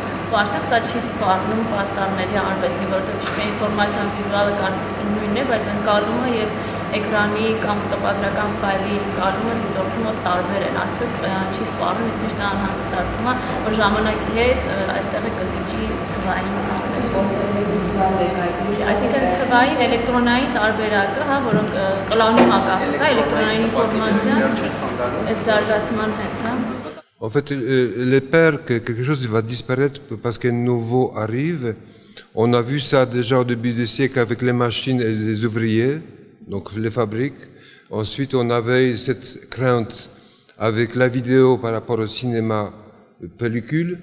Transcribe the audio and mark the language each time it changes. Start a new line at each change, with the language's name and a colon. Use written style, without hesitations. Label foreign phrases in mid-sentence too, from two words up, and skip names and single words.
Armenian: ու արդյոք սա չի սպառնում պաստառների արվեստի, որտեղ ճիշտ է ինֆորմացիան վիզուալը կարծես թե նույնն է, բայց ընկալումը եւ էկրանի կամ տպագրական ֆայլի ընկալումը դիտորդի մոտ տարբեր են, արդյոք չի սպառնում, ինձ միշտ անհանգստացնում է, որ ժամանակի հետ այստեղ է կզիջի թվային այսինքն թվային էլեկտրոնային տարբերակը, հա, որոնք կլանում ակապս, հա, էլեկտրոնային ինֆորմացիան այդ զարգացման հետ, հա։
French: En fait, les peurs que quelque chose va disparaître parce qu'un nouveau arrive. On a vu ça déjà au début du siècle avec les machines et les ouvriers, donc les fabriques. Ensuite, on avait cette crainte avec la vidéo par rapport au cinéma pellicule.